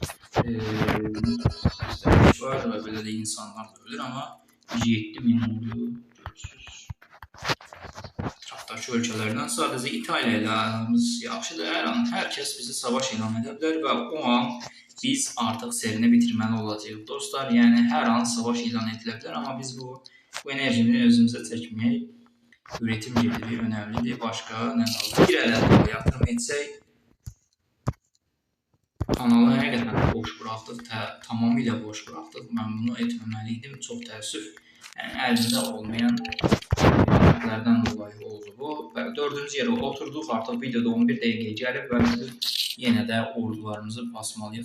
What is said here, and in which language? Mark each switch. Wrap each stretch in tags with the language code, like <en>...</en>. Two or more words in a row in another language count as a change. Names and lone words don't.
<az>Var və belə də insanlar da ölür, amma 7 min oluyor. Görürsünüz. Ətrafda ətrafdakı ölkələrdən sadəcə İtaliya ilə aramız yaxşıdır. Hər an hər kəs bizi savaş elan edə bilər və o an biz artıq serini bitirməli olacağıq dostlar. Yəni hər an savaş elan edilə bilər, amma biz bu enerjini özümüzə çəkməyək.</az> <tr>Üretim geliri önemlidir. Başka ne kaldı?</tr> <az>Bir əldə yatırım etsək, kanalı həqiqətən boş buraxdıq, tamamilə boş buraxdıq. Mən bunu etməməliydim. Çox təəssüf. Yəni əlimdə olmayan lərdən dolayı oldu bu. Və 4-cü yerə oturduq. Artıq videoda 11 dəqiqəyə gəlib və biz yenə də ordularımızı basmalıyıq.</az>